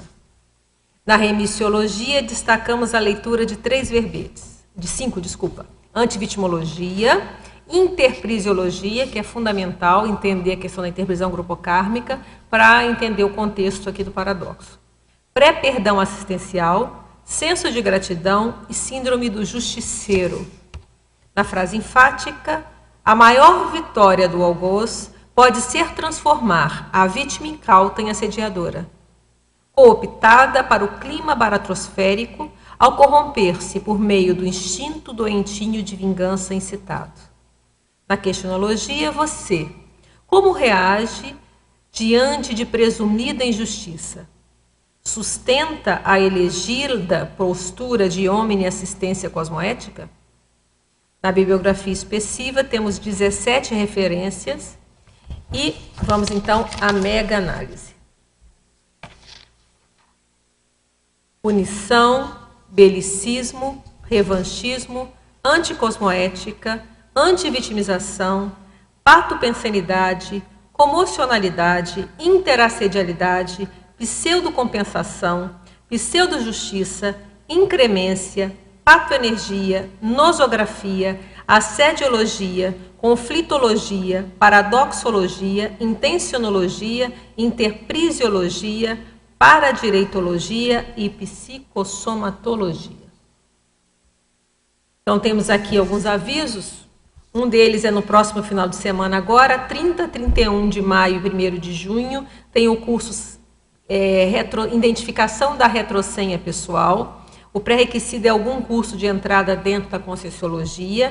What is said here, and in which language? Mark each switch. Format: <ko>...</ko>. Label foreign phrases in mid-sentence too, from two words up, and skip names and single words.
<pt>Na remissiologia, destacamos a leitura de 5 verbetes, antivitimologia, interprisiologia, que é fundamental entender a questão da interprisão grupocármica para entender o contexto aqui do paradoxo. Pré-perdão assistencial, senso de gratidão e síndrome do justiceiro. Na frase enfática, a maior vitória do algoz pode ser transformar a vítima incauta em assediadora, cooptada para o clima baratrosférico ao corromper-se por meio do instinto doentinho de vingança incitado. Na questionologia, você, como reage diante de presumida injustiça? Sustenta a elegida postura de omni-assistência cosmoética? Na bibliografia expressiva temos 17 referências e vamos então à mega-análise. Punição, belicismo, revanchismo, anticosmoética, antivitimização, patopensenidade, comocionalidade, interassedialidade, pseudocompensação, pseudojustiça, incremência, patoenergia, nosografia, assediologia, conflitologia, paradoxologia, intencionologia, interprisiologia, paradireitologia e psicossomatologia. Então temos aqui alguns avisos. Um deles é no próximo final de semana agora, 30, 31 de maio e 1º de junho, tem o curso Identificação da Retrosenha Pessoal. O pré-requisito é algum curso de entrada dentro da Conscienciologia.</pt>